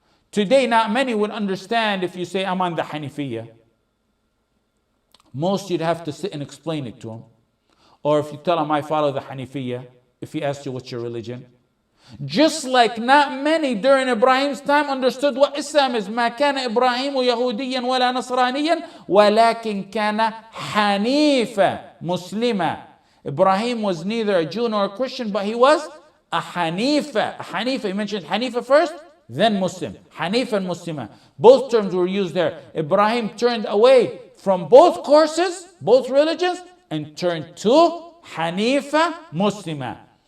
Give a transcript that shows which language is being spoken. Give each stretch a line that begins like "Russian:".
English: Today, not many would understand if you say, I'm on the Hanifiyya. Most you'd have to sit and explain it to them. Or if you tell them, I follow the Hanifiyya, if he asks you what's your religion. Just like not many during Ibrahim's time understood what Islam is.
Arabic: ما كان إبراهيم يهوديا ولا نصرانيا ولكن كان حنيفا مسلما.
English: Ibrahim was neither a Jew nor a Christian, but he was a Hanifa. A Hanifa, he mentioned Hanifa first, then Muslim. Hanifa and Muslima. Both terms were used there. Ibrahim turned away from both courses, both religions, and turned to Hanifa Muslima.